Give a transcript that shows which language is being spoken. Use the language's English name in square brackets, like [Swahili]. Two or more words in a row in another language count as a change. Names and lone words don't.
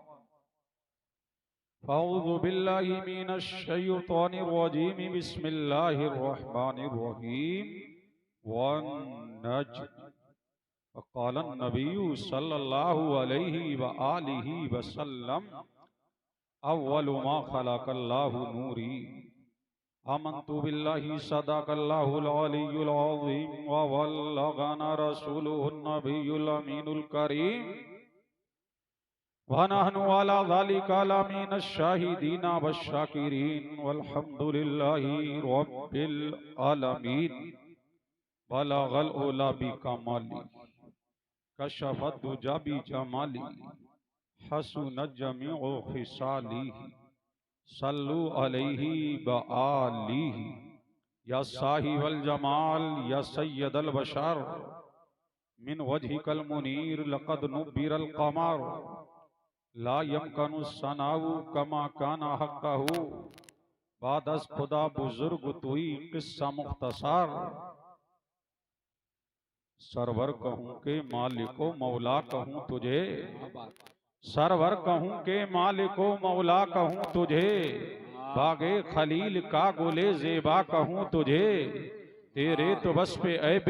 [Arabic] فأعوذ بالله من الشيطان الرجيم بسم الله الرحمن الرحيم والنجم قال النبي صلى الله عليه وآله وسلم أول ما خلق الله نوري آمنت بالله صدق الله العلي العظيم وبلغنا رسوله النبي الأمين الكريم ونحن على ذلك لمن الشاهدين والشاكرين والحمد لله رب العالمين بلغ العلى بكماله كشف الدجى بجماله حسنت جميع خصاله صلوا عليه وآله يا صاحب الجمال يا سيد البشر من وجهك المنير لقد نور القمر لا يمكن الثناء كما كان حقه [Persian] بعد از خدا بزرگ تویی قصه مختصر [Urdu] سرور کہوں کہ مالک و مولا کہوں تجھے سرور کہوں کہ مالک و مولا کہوں تجھے باغ خلیل کا گل زیبا کہوں تجھے تیرے تو بس پہ عیبے